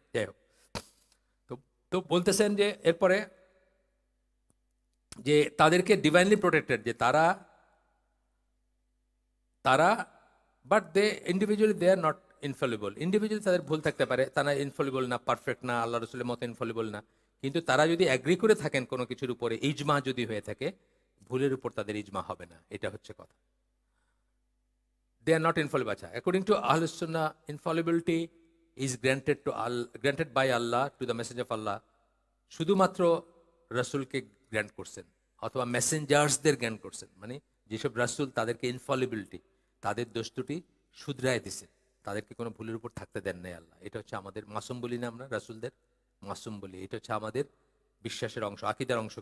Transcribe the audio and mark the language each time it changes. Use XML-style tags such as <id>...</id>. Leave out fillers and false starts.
<bn>যাই হোক, তো তো বলতেছেন যে এরপরে যে তাদেরকে ডিভাইনলি প্রোটেক্টেড, যে তারা তারা</bn> <en>But they individually they are not infallible.</en> <bn>Individually তাদের ভুল থাকতে পারে, তারা ইনফলিবল না, পারফেক্ট না, আল্লাহ রসুলের মতো ইনফলিবল না, কিন্তু তারা যদি অ্যাগ্রি করে থাকেন কোনো কিছুর উপরে, ইজমা যদি হয়ে থাকে, ভুলের উপর তাদের ইজমা হবে না, এটা হচ্ছে কথা।</bn> <en>They are not infallible. According to Ahlus Sunnah, infallibility is granted by Allah to the Messenger of Allah.</en> <bn>শুধুমাত্র রাসূলকে গ্র্যান্ট করছেন অথবা মেসেঞ্জার্সদের গ্র্যান্ট করছেন, মানে যেসব রাসূল তাদেরকে ইনফলিবিলিটি, তাদের দোষ ত্রুটি শুধরায় দিছেন, তাদেরকে কোনো ভুলের উপর থাকতে দেন নাই আল্লাহ। এটা হচ্ছে আমাদের মাসুম বলি না আমরা, রাসূলদের মাসুম বলি, এটা হচ্ছে আমাদের বিশ্বাসের অংশ, আকীদার অংশ।</bn>